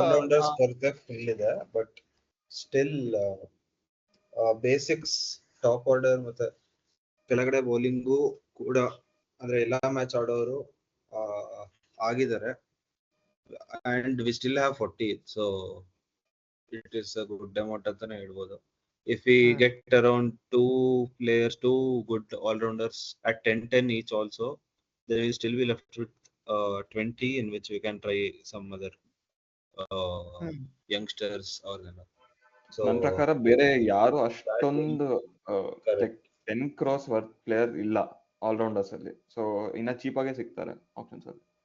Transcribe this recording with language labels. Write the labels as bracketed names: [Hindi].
[Kannada] All-rounders ಕೊರತೆ full ಇದೆ, but still basics top order ಮತ್ತೆ ಕೆಳಗಡೆ ಬೌಲಿಂಗು ಕೂಡ ಅಂದ್ರೆ ಎಲ್ಲಾ ಮ್ಯಾಚ್ ಆಡೋರು ಆಗಿದ್ದಾರೆ. [English] and we still have 40, so it is a good amount [Kannada] ಅಂತಾನೆ ಹೇಳ್ಬೋದು. [English] If we get around 2 players, 2 good all-rounders at 10 each also, then we still be left with 20, in which we can try some other youngsters or so. [Kannada] ನನ್ನ ಪ್ರಕಾರ ಬೇರೆ ಯಾರು ಅಷ್ಟೊಂದು 10 crores worth player ಇಲ್ಲ all-rounders ಅಲ್ಲಿ. So ಇನ್ನ cheap ಆಗೇ ಸಿಗ್ತಾರೆ ಆಪ್ಷನ್ಸ್ ಅಲ್ಲಿ.